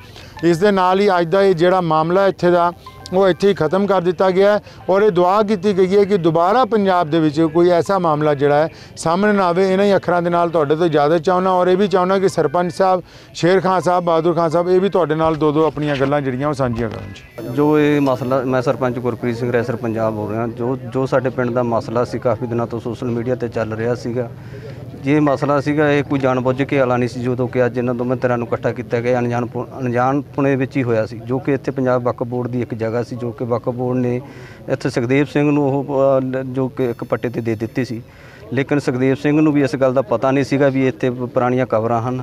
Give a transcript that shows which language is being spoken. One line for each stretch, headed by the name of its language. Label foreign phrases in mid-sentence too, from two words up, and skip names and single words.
Punjabi: ਇਸ ਦੇ ਨਾਲ ਹੀ ਅੱਜ ਦਾ ਯੇ ਜਿਹੜਾ ਮਾਮਲਾ ਇੱਥੇ ਦਾ ਵੋ ਇੱਥੇ ਹੀ ਖ਼ਤਮ ਕਰ ਦਿੱਤਾ ਗਿਆ ਹੈ ਔਰ ਯੇ ਦੁਆ ਕੀ ਗਈ ਹੈ ਕਿ ਦੋਬਾਰਾ ਪੰਜਾਬ ਦੇ ਵਿੱਚ ਕੋਈ ਐਸਾ ਮਾਮਲਾ ਜਿਹੜਾ ਹੈ ਸਾਹਮਣੇ ਨਾ ਆਵੇ। ਇਨ੍ਹਾਂ ਹੀ ਅੱਖਰਾਂ ਦੇ ਨਾਲ ਤੁਹਾਡੇ ਤੋਂ ਇਜਾਜ਼ਤ ਚਾਹੁੰਦਾ ਔਰ ਯੇ ਭੀ ਚਾਹੁੰਦਾ ਕਿ ਸਰਪੰਚ ਸਾਹਬ, ਸ਼ੇਰ ਖ਼ਾਨ ਸਾਹਬ, ਬਹਾਦਰ ਖ਼ਾਨ ਸਾਹਬ ਯੇ ਭੀ ਤੁਹਾਡੇ ਨਾਲ ਦੋ ਆਪਣੀਆਂ ਗੱਲਾਂ ਜਿਹੜੀਆਂ ਵੋ ਸਾਂਝੀਆਂ ਕਰਨ। ਜੋ ਯੇ ਮਸਲਾ, ਮੈਂ ਸਰਪੰਚ ਗੁਰਪ੍ਰੀਤ ਸਿੰਘ ਰੈਸਰ ਪੰਜਾਬ ਹੋ ਰਿਹਾ। ਜੋ ਸਾਡੇ ਪਿੰਡ ਦਾ ਮਸਲਾ ਸੀ ਕਾਫ਼ੀ ਦਿਨੋਂ ਤੋਂ
English: social media
Punjabi: ਤੇ ਚੱਲ ਰਿਹਾ ਸੀਗਾ ਜੇ ਮਸਲਾ ਸੀਗਾ ਇਹ ਕੋਈ ਜਾਣਬੁੱਝ ਕੇ ਵਾਲਾ ਨਹੀਂ ਸੀ, ਜਦੋਂ ਕਿ ਅੱਜ ਇਹਨਾਂ ਦੋਵੇਂ ਧਿਰਾਂ ਨੂੰ ਇਕੱਠਾ ਕੀਤਾ ਗਿਆ ਅਣਜਾਣਪੁਣੇ ਵਿੱਚ ਹੀ ਹੋਇਆ ਸੀ, ਜੋ ਕਿ ਇੱਥੇ ਪੰਜਾਬ ਵਕਫ ਬੋਰਡ ਦੀ ਇੱਕ ਜਗ੍ਹਾ ਸੀ, ਜੋ ਕਿ ਵਕਫ ਬੋਰਡ ਨੇ ਇੱਥੇ ਸੁਖਦੇਵ ਸਿੰਘ ਨੂੰ ਉਹ ਜੋ ਕਿ ਇੱਕ ਪੱਟੇ ਤੇ ਦੇ ਦਿੱਤੀ ਸੀ। ਲੇਕਿਨ ਸੁਖਦੇਵ ਸਿੰਘ ਨੂੰ ਵੀ ਇਸ ਗੱਲ ਦਾ ਪਤਾ ਨਹੀਂ ਸੀਗਾ ਵੀ ਇੱਥੇ ਪੁਰਾਣੀਆਂ ਕਬਰਾਂ ਹਨ।